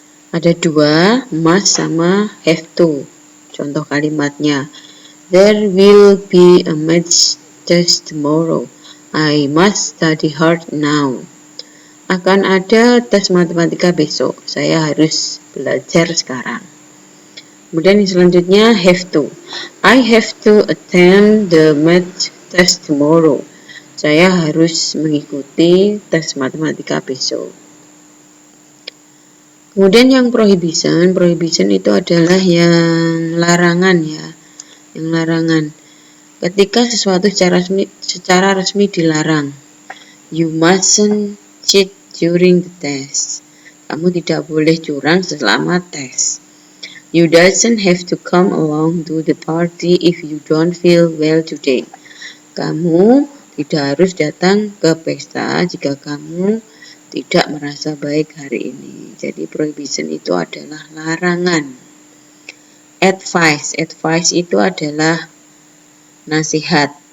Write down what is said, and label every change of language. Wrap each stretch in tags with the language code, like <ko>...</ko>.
<id>Ada 2,</id> <en>must</en> <id>sama</id> <en>have to.</en> <id>Contoh kalimatnya,</id> <en>there will be a math test tomorrow. I must study hard now.</en> <id>Akan ada tes matematika besok. Saya harus belajar sekarang. Kemudian yang selanjutnya have to.</id> <en>I have to attend the math test tomorrow.</en> <id>Saya harus mengikuti tes matematika besok. Kemudian yang prohibition. Prohibition itu adalah yang larangan ya. Yang larangan. Ketika sesuatu secara resmi dilarang.</id> <en>You mustn't cheat during the test.</en> <id>Kamu tidak boleh curang selama tes.</id> <en>You doesn't have to come along to the party if you don't feel well today.</en> <id>Kamu tidak harus datang ke pesta jika kamu tidak merasa baik hari ini. Jadi prohibition itu adalah larangan. Advice itu adalah nasihat.</id>